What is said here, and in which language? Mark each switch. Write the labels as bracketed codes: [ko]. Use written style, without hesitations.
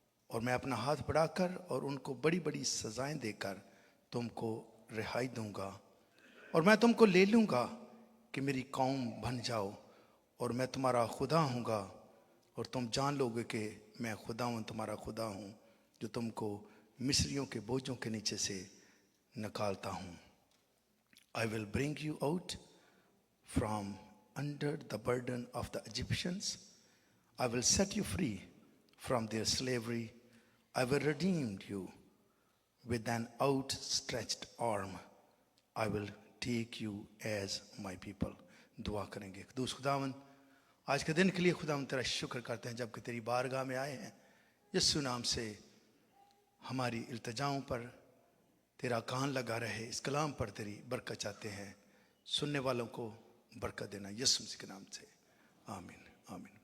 [hi] और मैं अपना हाथ बढ़ाकर और उनको बड़ी बड़ी सजाएं देकर तुमको रिहाई दूँगा और मैं तुमको ले लूँगा कि मेरी कौम बन जाओ और मैं तुम्हारा खुदा हूँगा और तुम जान लोगे कि मैं खुदावंद तुम्हारा खुदा हूँ जो तुमको मिस्रियों के बोझों के नीचे से निकालता हूँ। [en] I will bring you out from under the burden of the Egyptians. I will set you free from their slavery. I will redeem you with an outstretched arm. I will take you as my people. [hi] दुआ करेंगे। खुदूस खुदावन, आज के दिन के लिए खुदावन तेरा शुक्र करते हैं जबकि तेरी बारगाह में आए हैं। यीशु नाम से हमारी इल्तिजाओं पर तेरा कान लगा रहे, इस कलाम पर तेरी बरकत चाहते हैं, सुनने वालों को बरकत देना यीशु मसीह के नाम से, आमीन आमीन।